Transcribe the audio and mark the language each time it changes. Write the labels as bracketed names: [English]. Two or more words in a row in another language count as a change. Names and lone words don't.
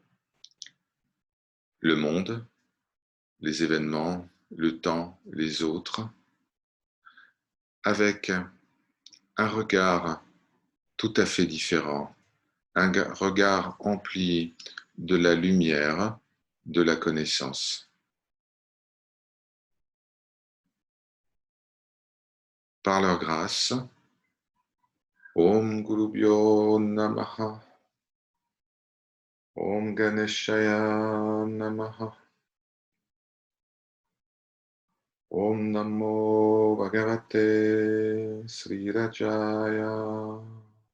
[French] le monde, les événements, le temps, les autres, avec un regard tout à fait différent, un regard empli de la lumière, de la connaissance. Par leur grâce, [Sanskrit] ॐ गुरुभ्यो नमः, ॐ गणेशाय नमः, ॐ नमो भगवते श्री राजाय.